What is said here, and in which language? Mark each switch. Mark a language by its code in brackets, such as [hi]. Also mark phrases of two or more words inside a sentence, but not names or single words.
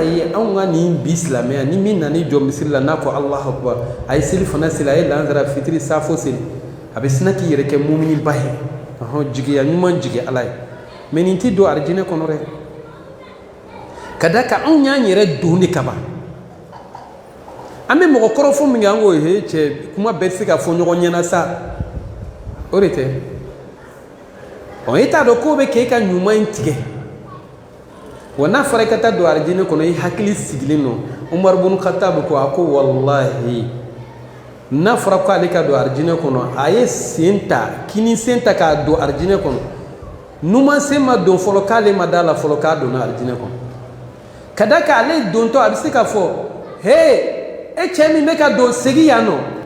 [bm] ye anw ka nin bi silamɛya ni min nana i jɔ misiri la n'a ko [ar] الله أكبر [bm] a ye seli fana seli a ye lansara fitiri safo seli a bɛ sina k'i yɛrɛ kɛ muminiba ye jigiya ɲuman jigi Ala ye mais nin tɛ don arijinɛ kɔnɔ dɛ ka da kan anw y'an yɛrɛ don de kaban an bɛ mɔgɔ kɔrɔ fɔ min kɛ an ko he cɛ kuma bɛɛ tɛ se ka fɔ ɲɔgɔn ɲɛna sa o de tɛ e t'a dɔn k'o bɛ kɛ e ka ɲuman in tigɛ wa n'a fɔra i ka taa don arijinɛ kɔnɔ i hakili sigilen don Umar ibn Khattab ko a ko wallahi n'a fɔra ko ale ka don arijinɛ kɔnɔ a ye sen ta kini sen ta k'a don arijinɛ kɔnɔ numan sen ma don fɔlɔ k'ale ma d'a la fɔlɔ k'a donna arijinɛ kɔnɔ ka da kan ale dontɔ a bɛ se ka fɔ he e cɛ min bɛ ka don segin yan nɔ